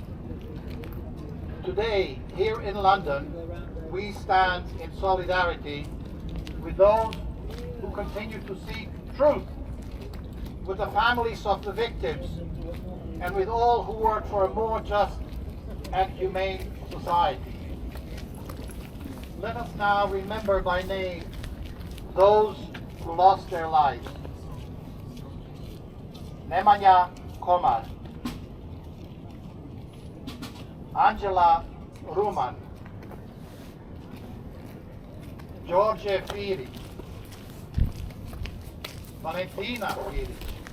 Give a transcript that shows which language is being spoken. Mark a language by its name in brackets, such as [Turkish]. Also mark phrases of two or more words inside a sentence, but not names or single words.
[English] Today, here in London, we stand in solidarity with those who continue to seek truth, with the families of the victims, and with all who work for a more just and humane society. Let us now remember by name those who lost their lives. Nemanja Komar, Angela Ruman, Đorđe Firić, Valentina Firić,